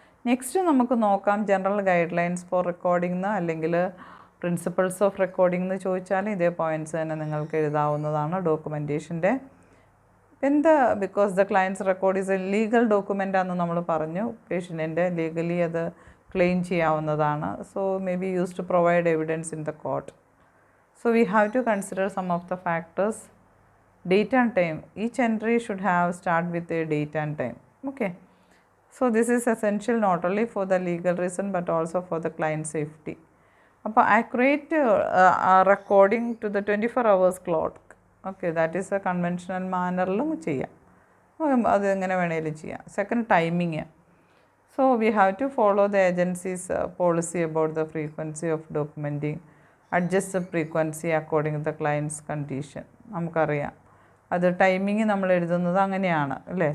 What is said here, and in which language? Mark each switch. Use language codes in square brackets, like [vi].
[ml] Next നമുക്ക് നോക്കാം general guide lines four recording എന്ന് അല്ലെങ്കിൽ പ്രിൻസിപ്പിൾസ് ഓഫ് റെക്കോർഡിംഗ് എന്ന് ചോദിച്ചാൽ ഇതേ പോയിൻറ്റ്സ് തന്നെ നിങ്ങൾക്ക് എഴുതാവുന്നതാണ്. [en] ഡോക്യുമെൻറ്റേഷൻ്റെ എന്താ, because the client's record is a legal document [ml] ആണെന്ന് നമ്മൾ പറഞ്ഞു. പേഷ്യൻറ്റിൻ്റെ ലീഗലി അത് ക്ലെയിം ചെയ്യാവുന്നതാണ്. [en] So may be use to provide evidence in the court. So we have to consider some of the factors. Date and time. Each entry should have start with a date and time. Okay. So this is essential not only for the legal reason but also for the client safety. അപ്പോൾ accurate recording to the 24 hours clock. Okay, that is a conventional mannerലും ചെയ്യാം. [ml] അത് എങ്ങനെ വേണേലും ചെയ്യാം. [en] Second, timing. So we have to follow the agency's policy about the frequency of documenting. Adjust the frequency according to the client's condition. [ml] നമുക്കറിയാം അത് timing നമ്മൾ എഴുതുന്നത് അങ്ങനെയാണ് അല്ലേ.